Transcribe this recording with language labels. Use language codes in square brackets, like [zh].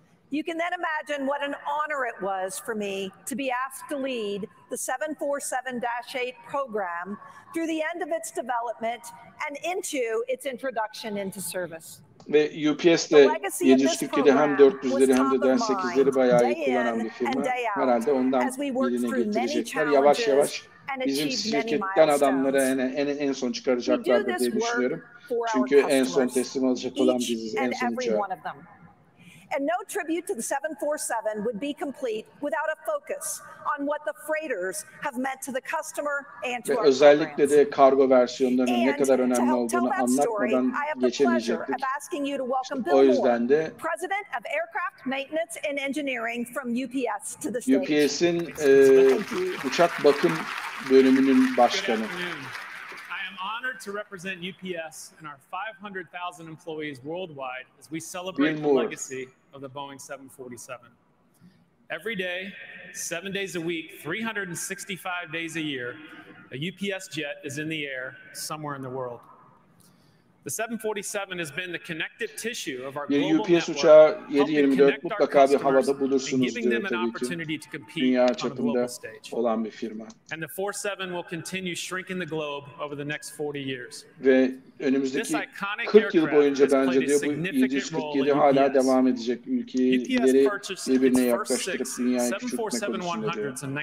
[en] You can then imagine what an honor it was for me to be asked to lead the 747-8 program through the end of its development and into its introduction into service. [tr] Ve UPS de 747 hem 400'leri hem de 8'leri bayağı iyi kullanan bir firma. Herhalde ondan birine getirecekler. Yavaş yavaş bizim şirketten adamları en son çıkaracaklardır diye düşünüyorum. Çünkü en son teslim alacak olan biziz, en son uçağı. [en] And no tribute to the 747 would be complete without a focus on what the freighters have meant to the customer and to our programs. [tr] Özellikle de kargo versiyonlarının ne kadar önemli olduğunu anlatmadan geçemeyecektik. O yüzden de [en] President of Aircraft Maintenance and Engineering from UPS to the stage. [tr] UPS'in uçak bakım bölümünün başkanı. [en] Honored to represent UPS and our 500,000 employees worldwide as we celebrate the legacy of the Boeing 747. Every day, 7 days a week, 365 days a year, a UPS jet is in the air somewhere in the world. The 747 has been the connective tissue of our global [tr] UPS uçağı 7/24 mutlaka bir havada bulursunuz diyor tabii ki. Dünya çapında olan bir firma. [en] And the 47 will continue shrinking the globe over the next 40 years. [tr] Ve önümüzdeki 40 yıl boyunca bence diyor bu 747 hala devam edecek. Ülkeleri birbirine yaklaştırıp dünyayı küçültme konusunda diyor.